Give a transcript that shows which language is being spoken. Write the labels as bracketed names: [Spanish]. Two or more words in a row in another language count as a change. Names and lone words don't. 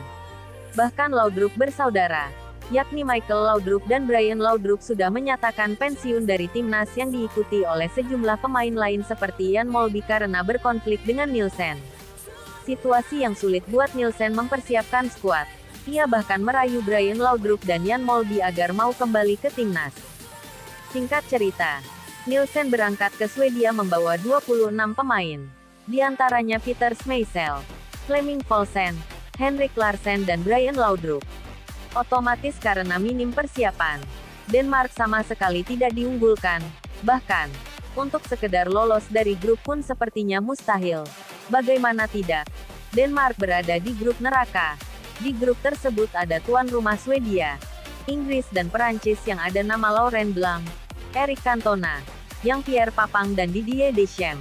[Indonesian] Bahkan Laudrup bersaudara, yakni Michael Laudrup dan Brian Laudrup sudah menyatakan pensiun dari timnas yang diikuti oleh sejumlah pemain lain seperti Jan Molby karena berkonflik dengan Nielsen. Situasi yang sulit buat Nielsen mempersiapkan skuad. Ia bahkan merayu Brian Laudrup dan Jan Molby agar mau kembali ke timnas. Singkat cerita, Nielsen berangkat ke Swedia membawa 26 pemain. Di antaranya Peter Schmeichel, Flemming Poulsen, Henrik Larsson dan Brian Laudrup. Otomatis karena minim persiapan, Denmark sama sekali tidak diunggulkan. Bahkan, untuk sekedar lolos dari grup pun sepertinya mustahil. Bagaimana tidak? Denmark berada di grup neraka. Di grup tersebut ada tuan rumah Swedia, Inggris dan Perancis yang ada nama Laurent Blanc, Eric Cantona, Jean-Pierre Papin dan Didier Deschamps.